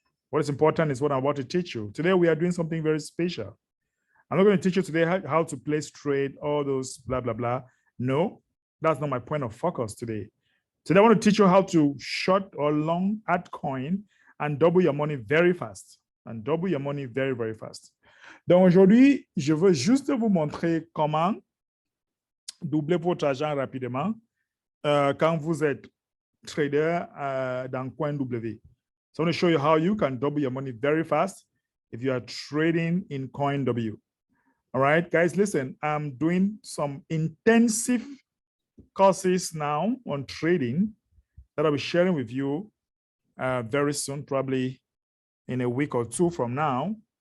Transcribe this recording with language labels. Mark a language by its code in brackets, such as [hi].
[en] What is important is what I'm about to teach you. Today, we are doing something very special. I'm not going to teach you today how to place trade, all those blah, blah, blah. No, that's not my point of focus today. Today, I want to teach you how to short or long altcoin and double your money very fast. And double your money very, very fast. [fr] Donc, aujourd'hui, je veux juste vous montrer comment doubler votre argent rapidement quand vous êtes trader dans Coinw. [en] So I'm going to show you how you can double your money very fast if you are trading in Coinw. All right, guys, listen, I'm doing some intensive courses now on trading that I'll be sharing with you very soon, probably in a week or two from now.